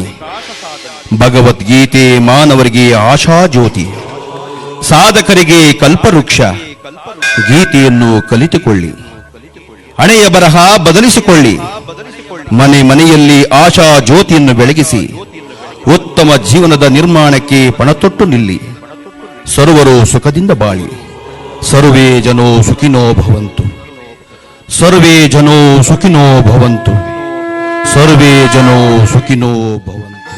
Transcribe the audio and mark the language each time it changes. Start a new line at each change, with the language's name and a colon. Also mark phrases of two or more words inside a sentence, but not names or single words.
Kannada: ಭಗವದ್ಗೀತೆ ಮಾನವರಿಗೆ ಆಶಾಜ್ಯೋತಿ, ಸಾಧಕರಿಗೆ ಕಲ್ಪವೃಕ್ಷ. ಗೀತೆಯನ್ನು ಕಲಿತುಕೊಳ್ಳಿ, ಹಣೆಯ ಬರಹ ಬದಲಿಸಿಕೊಳ್ಳಿ. ಮನೆ ಮನೆಯಲ್ಲಿ ಆಶಾ ಜ್ಯೋತಿಯನ್ನು ಬೆಳಗಿಸಿ ಉತ್ತಮ ಜೀವನದ ನಿರ್ಮಾಣಕ್ಕೆ ಪಣತೊಟ್ಟು ನಿಲ್ಲಿ. ಸರ್ವರು ಸುಖದಿಂದ ಬಾಳಿ.
Sanskrit: ಸರ್ವೇ ಜನೋ ಸುಖಿನೋ ಭವಂತು. ಸರ್ವೇ ಜನೋ ಸುಖಿನೋ ಭವಂತು. ಸರ್ವೇ ಜನೋ ಸುಖಿನೋ ಭವಂತು.